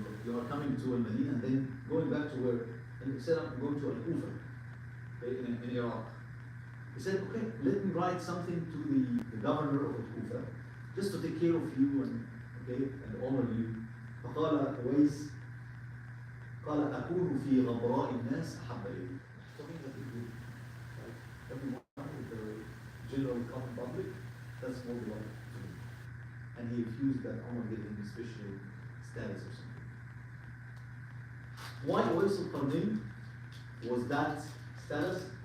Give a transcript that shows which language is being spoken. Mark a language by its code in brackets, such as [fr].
[en] You are coming to Al-Madinah and then going back to where? And he said, I'm going to Al-Kufa, okay, in Iraq. He said, okay, let me write something to the governor of Al-Kufa, just to take care of you and honor you. [ar] فقال أويس قال أكون في غبراء الناس أحب إلي. [en] Something that is good. Like everyone in the general common public, that's more beloved to me. And he refused that Umar gave him special status or something. Why Uwais al-Qarnayn was that status?